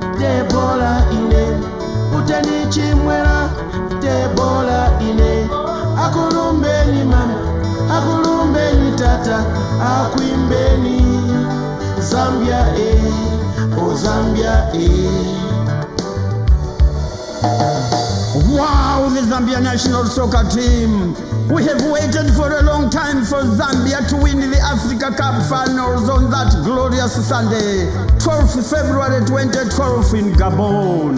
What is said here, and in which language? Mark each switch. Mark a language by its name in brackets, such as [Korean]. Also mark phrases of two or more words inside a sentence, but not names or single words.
[Bemba] tebola ine uteni chimwera tebola ine akulumbeni mama akulumbeni tata akuimbeni Zambia oh Zambia [English] Wow, the Zambia national soccer team. We have waited for a long time for Zambia to win the Africa Cup finals on that glorious Sunday, 12th February 2012 in Gabon.